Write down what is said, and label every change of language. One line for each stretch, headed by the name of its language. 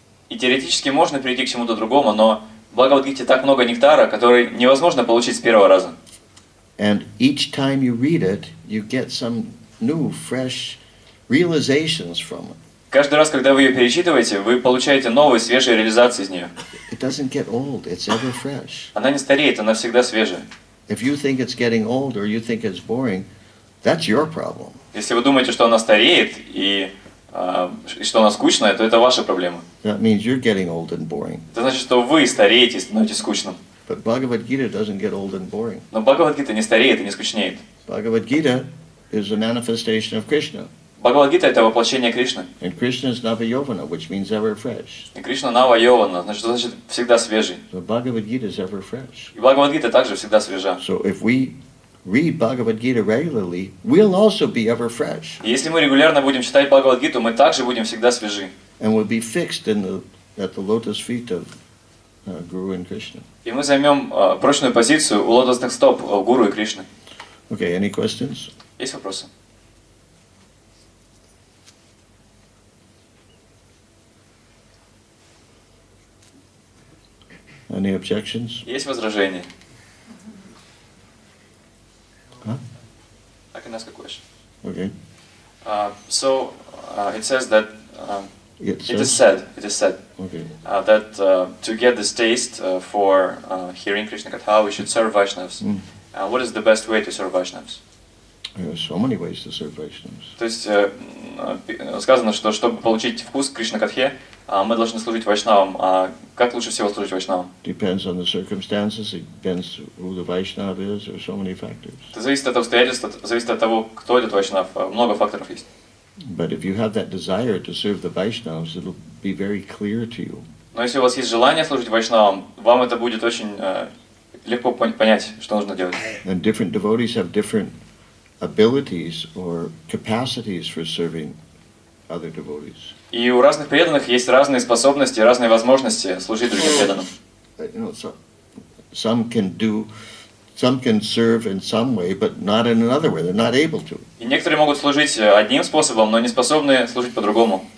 Russian: И теоретически можно перейти к чему-то другому, но в Бхагават Гите так много нектара, который невозможно получить с первого раза.
English: And each time you read it, you get some new, fresh realizations from it.
Russian: Каждый раз, когда вы ее перечитываете, вы получаете новые, свежие реализации из нее.
English: It doesn't get old, it's ever fresh.
Russian: Она не стареет, она всегда свежая.
English: If you think it's getting old or you think it's boring, that's your problem.
Russian: Если вы думаете, что она стареет и что она скучная, то это ваша проблема.
English: That means you're getting old and boring.
Russian: Это значит, что вы стареете и становитесь скучным.
English: But Bhagavad Gita doesn't get old and boring.
Russian: Но Бхагават Гита не стареет и не скучнеет.
English: Bhagavad Gita is a manifestation of Krishna.
Russian: Бхагават Гита — это воплощение Кришны.
English: And Krishna is Navayovana, which means ever fresh.
Russian: И Кришна Нава Йована, значит всегда свежий.
English: So Bhagavad Gita is ever fresh.
Russian: И Бхагават Гита также всегда свежа.
English: So if we read Bhagavad Gita regularly, we'll also be ever fresh.
Russian: И если мы регулярно будем читать Бхагават Гиту, мы также будем всегда свежи.
English: And we'll be fixed at the lotus feet of Guru and Krishna.
Russian: И мы займем прочную позицию у лотосных стоп Гуру и Кришны.
English: Okay, any questions?
Russian: Есть вопросы?
English: Any objections?
Russian: Есть возражения? Huh?
English: I can ask a question. Okay. So it says that It is said Okay. That to get this taste for hearing Krishna Katha, we should serve Vaishnavas. What is the best way to serve Vaishnavas? There are so many ways to serve Vaishnavas.
Russian: То есть сказано, что чтобы получить вкус к Кришна Катхе, мы должны служить Вайшнавам. А как лучше всего служить Вайшнавам?
English: Depends on the circumstances. It depends who the Vaishnava is. There are so many factors.
Russian: Это зависит от обстоятельств, зависит от того, кто этот Вайшнав. Много факторов есть.
English: But if you have that desire to serve the Vaishnavas, it'll be very clear to you.
Russian: Но если у вас есть желание служить Вайшнавам, вам это будет очень легко понять, что нужно делать.
English: And different devotees have different abilities or capacities for serving other devotees.
Russian: И у разных преданных есть разные способности, разные возможности служить другим преданным.
English: You know, some can serve in some way, but not in another way. They're not able to.
Russian: И некоторые могут служить одним способом, но не способны служить по-другому.